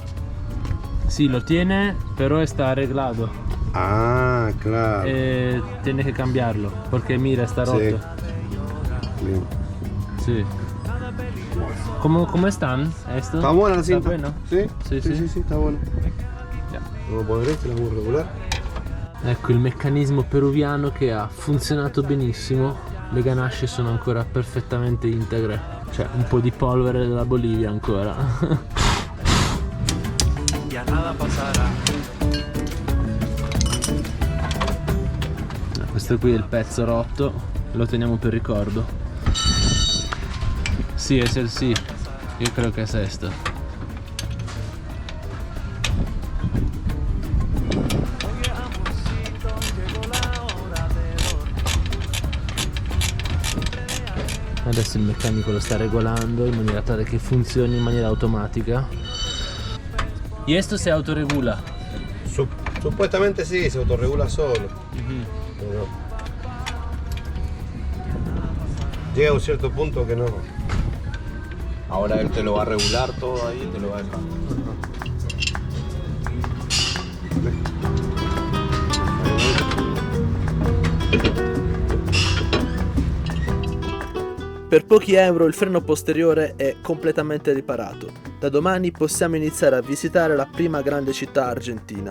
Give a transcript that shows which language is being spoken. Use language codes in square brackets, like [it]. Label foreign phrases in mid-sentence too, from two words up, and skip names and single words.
[es] Sí, lo tiene, pero está arreglado. Ah, claro. Tiene que cambiarlo, porque mira, está roto. Bien. Sí. ¿Cómo están esto? ¿Está buena la cinta? Bueno? ¿Sí? [it] Sì, [es] Sí, [it] sì. [es] sí, sí, está bueno. Ya. Vamos a poner este, lo vamos a regular. [it] Ecco il meccanismo peruviano che ha funzionato benissimo. Le ganasce sono ancora perfettamente integre. Cioè un po' di polvere della Bolivia ancora. [es] Nada pasará. [it] Questo qui è il pezzo rotto, lo teniamo per ricordo. Sì, è sì, io credo che sia questo. Adesso il meccanico lo sta regolando in maniera tale che funzioni in maniera automatica. [es] ¿Y esto se autorregula? Supuestamente sí, se autorregula solo. Pero llega a un cierto punto que no. Ahora él te lo va a regular todo ahí, te lo va a dejar. [it] Per pochi euro il freno posteriore è completamente riparato. Da domani possiamo iniziare a visitare la prima grande città argentina.